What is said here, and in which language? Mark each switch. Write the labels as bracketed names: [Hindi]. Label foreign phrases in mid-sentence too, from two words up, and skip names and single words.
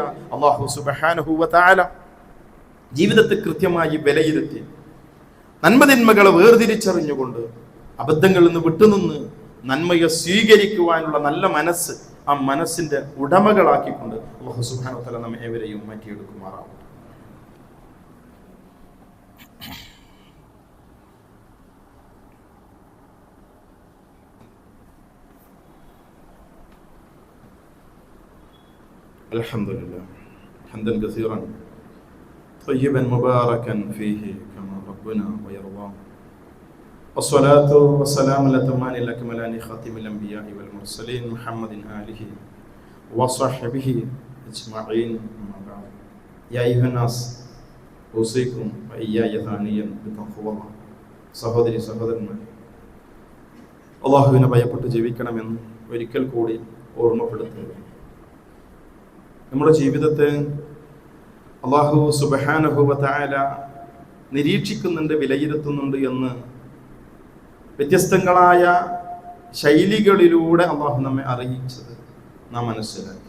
[Arabic] الله سبحانه وتعالى [Malayalam] ജീവിതത്തെ കൃത്യമായി വിലയിരുത്തി നന്മതിന്മകളെ വേർതിരിച്ചറിഞ്ഞുകൊണ്ട് അബദ്ധങ്ങളിൽ നിന്ന് വിട്ടുനിന്ന് നന്മയെ സ്വീകരിക്കുവാനുള്ള നല്ല മനസ്സ്, ആ മനസ്സിന്റെ ഉടമകളാക്കിക്കൊണ്ട് [Arabic] الله سبحانه وتعالى [Malayalam] നമ്മെ ഏവരെയും മാറ്റിയെടുക്കുമാറാവട്ടെ. [Arabic] الحمد لله حمدا كثيرا طيبا مباركا فيه كما ربنا ويرضاه والصلاة والسلام الأتمان الأكملان خاتم الأنبياء والمرسلين محمد آله وصحبه أجمعين. أما بعد يا أيها الناس أوصيكم وإياي ثانيا بتقوى الله. [Malayalam] സഹോദരി സഹോദരന്മാർ, അല്ലാഹുവിനെ ഭയപ്പെട്ട് ജീവിക്കണമെന്ന് ഒരിക്കൽ കൂടി ഓർമ്മപ്പെടുത്തുന്നു. നമ്മുടെ ജീവിതത്തെ [Arabic] الله سبحانه وتعالى [Malayalam] നിരീക്ഷിക്കുന്നുണ്ട്, വിലയിരുത്തുന്നുണ്ട് എന്ന് വ്യത്യസ്തങ്ങളായ ശൈലികളിലൂടെ അല്ലാഹു നമ്മെ അറിയിച്ചത് നാം മനസ്സിലാക്കി.